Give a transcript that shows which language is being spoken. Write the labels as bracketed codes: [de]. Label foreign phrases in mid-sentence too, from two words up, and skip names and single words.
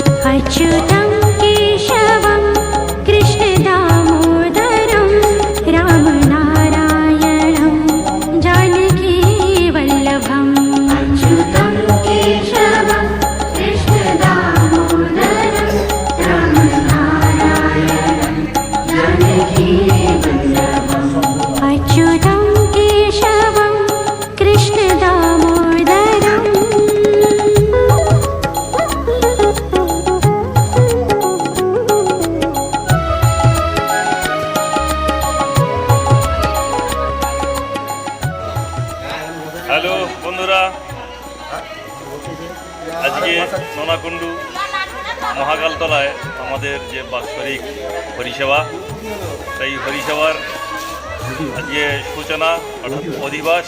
[sa] अच्युतं केशवं कृष्णदामोदरं रामनारायणं जानकीवल्लभम् अच्युतं केशवं कृष्णदामोदरं रामनारायणं जानकीवल्लभम् अच्युतं केशवं कृष्णदामोदरम्। [bn] হ্যালো বন্ধুরা, আজকে সোনাকুণ্ডু মহাকালতলায় আমাদের যে বাৎসরিক হরিসেবা, সেই হরিসেবার আজকে সূচনা অর্থাৎ অধিবাস।